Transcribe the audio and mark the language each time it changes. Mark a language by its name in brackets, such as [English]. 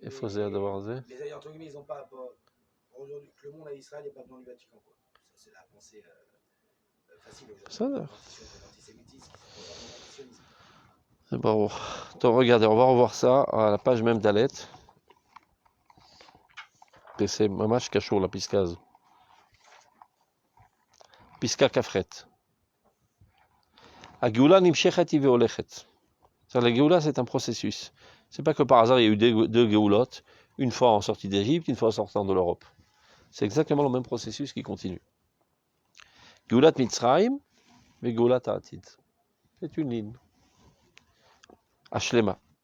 [Hebrew] איפה זה הדבר הזה? [French] les ailleurs, entre guillemets, ils n'ont pas. Aujourd'hui, que le monde à Israël n'est pas besoin du Vatican. Quoi. Ça, c'est la pensée facile aujourd'hui. L'antisémitisme, l'antisionisme. C'est bon. Donc, regardez, on va revoir ça à la page même d'Alet. Et c'est [Hebrew] ממש קשור לפסקה הזו. פסקה כ"ח. הגאולה נמשכת היא והולכת. [French] La Géoula, c'est un processus. C'est pas que par hasard il y a eu deux Géoulotes, une fois en sortie d'Égypte, une fois en sortant de l'Europe. C'est exactement le même processus qui continue. Géoulat Mitzrayim, mais Géoulat Ha'atid. C'est une ligne. Ashlema.